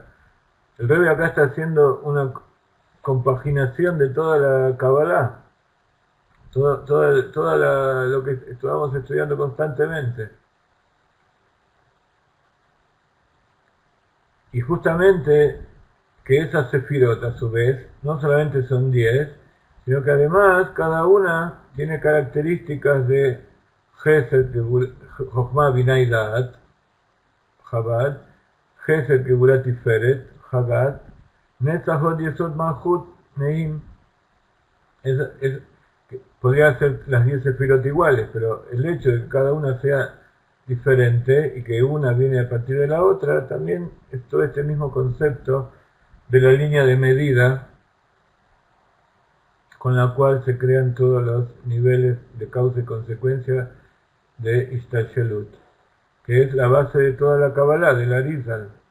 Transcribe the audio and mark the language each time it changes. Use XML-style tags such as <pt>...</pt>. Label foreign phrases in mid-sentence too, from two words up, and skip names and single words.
<es>El Rebbe acá está haciendo una compaginación de toda la Kabbalah, lo que estamos estudiando constantemente. Y justamente que esas sefirot a su vez no solamente son 10, sino que además cada una tiene características de Gesed, Chokhmah, Binah y Da'at, Chabad, Gesed, Geburat y Feret, Chabad, Netzach, Hod, Yesod, Malchut, Neim. Podría ser las 10 sefirot iguales, pero el hecho de que cada una sea diferente y que una viene a partir de la otra, también es todo este mismo concepto de la línea de medida con la cual se crean todos los niveles de causa y consecuencia de Ishtashelut, que es la base de toda la Kabbalah, de la Arizal.</es>